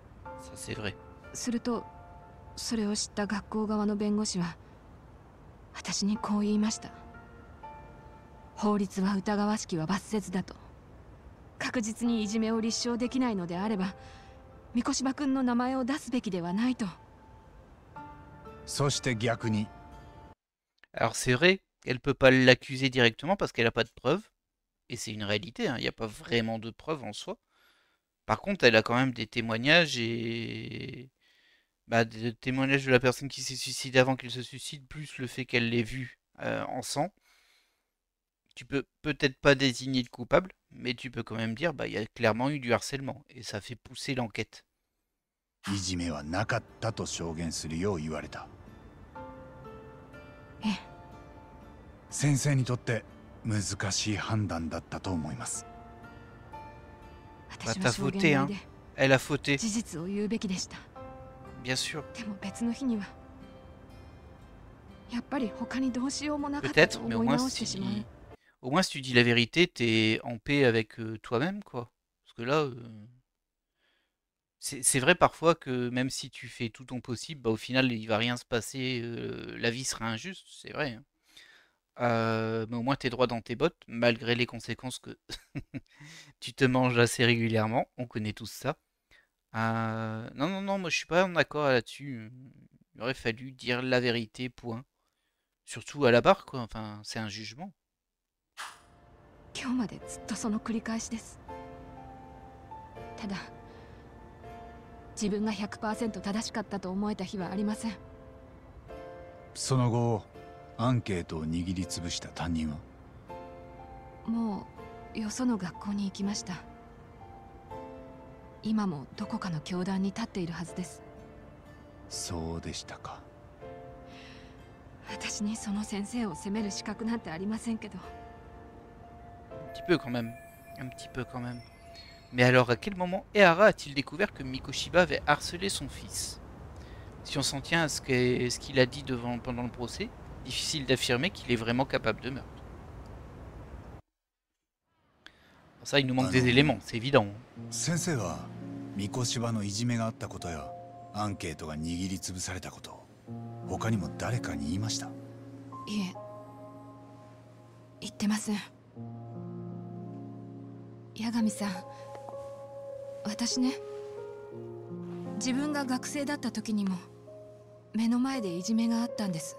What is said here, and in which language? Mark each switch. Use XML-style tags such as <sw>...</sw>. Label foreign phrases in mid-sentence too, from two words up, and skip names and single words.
<ja>するとそれを知った学校側の弁護士は私にこう言いました。法律は疑わしきは罰せずだと。確実にいじめを立証できないのであれば三越柴君の名前を出すべきではないと。そして逆に。</ja> <fr>Alors c'est vrai qu'elle peut pas l'accuser directement parce qu'elle a pas de preuves. Et c'est une réalité, hein, il n'y a pas vraiment de preuves en soi. Par contre, elle a quand même des témoignages et... Bah, des témoignages de la personne qui s'est suicidée avant qu'elle se suicide, plus le fait qu'elle l'ait vu en sang. Tu peux peut-être pas désigner le coupable, mais tu peux quand même dire bah il y a clairement eu du harcèlement et ça fait pousser l'enquête.</fr> <ja>いじめはなかったと証言するよう言われた。ええ。先生にとって難しい判断だったと思います。私は証言台で</ja> <fr>Elle a fauté.</fr> <ja>事実を言うべきでした。</ja> <fr>Bien sûr.</fr> <ja>でも別の日にはやっぱり他にどうしようもなかったと</ja> <fr>Peut-être, mais au</fr> <ja>思い</ja> <fr>moins</fr> <ja>直してしまう。</ja> <fr>au moins si tu dis la vérité, t'es en paix avec toi-même, quoi. Parce que là, c'est vrai parfois que même si tu fais tout ton possible, bah, au final, il va rien se passer, la vie sera injuste, c'est vrai, hein. Mais au moins t'es droit dans tes bottes, malgré les conséquences que tu te manges assez régulièrement. On connaît tous ça. Non, non, non, moi je suis pas en accord là-dessus. Il aurait fallu dire la vérité, point. Surtout à la barre, quoi. Enfin, c'est un jugement.</fr> <ja>今日までずっとその繰り返しです。ただ自分が 100% 正しかったと思えた日はありません。その後アンケートを握りつぶした担任は？もうよその学校に行きました。今もどこかの教壇に立っているはずです。そうでしたか。私にその先生を責める資格なんてありませんけど。</ja> <fr>Un petit peu quand même. Un petit peu quand même. Mais alors, à quel moment Ehara a-t-il découvert que Mikoshiba avait harcelé son fils? Si on s'en tient à ce qu'il a dit pendant le procès, difficile d'affirmer qu'il est vraiment capable de meurtre. Ça, il nous manque des éléments, c'est évident.</fr> <ja>先生は三越柴のいじめがあったことやアンケートが握りつぶされたこと、他にも誰かに言いました？いえ、言ってません。八神さん、私ね、自分が学生だった時にも目の前でいじめがあったんです。</ja>